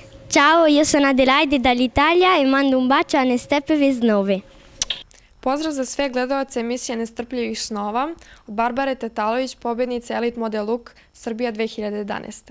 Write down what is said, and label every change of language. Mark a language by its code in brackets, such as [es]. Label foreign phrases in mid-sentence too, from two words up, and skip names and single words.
[it] Ciao, io sono Adelaide dall'Italia e mando un bacio a Nestepe iz Nove. [sr] Pozdrav za sve gledalce emisije Nestrpljivih snova od Barbare Tatalović, pobjednice Elite Model Look Srbija 2011.